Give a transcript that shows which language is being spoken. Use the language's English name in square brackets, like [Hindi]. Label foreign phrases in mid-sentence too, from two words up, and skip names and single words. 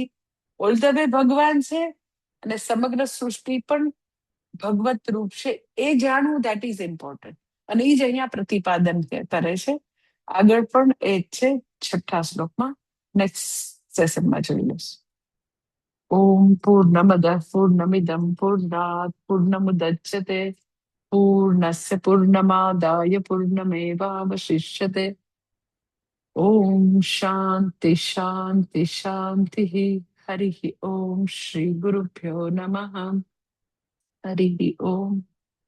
[English] all the way [Gujarati] ભગવાન છે અને સમગ્ર સૃષ્ટિ પણ ભગવત રૂપ છે, એ જાણવું [English] that is important. [Gujarati] અને એ જ અહીંયા પ્રતિપાદન કરે છે. આગળ પણ એ જ છે 6ઠા શ્લોકમાં. નેક્સ્ટ સેશનમાં જોઈ લઈશું. [Sanskrit] ઓમ પૂર્ણમદ પૂર્ણમિદમ પૂર્ણાત પૂર્ણમુદચ્યતે पूर्णस्य पूर्णमादाय पूर्णमेवावशिष्यते। ओम शांति शांति शांति। हरि ओम। श्री गुरुभ्यो नमः। हरि ओम।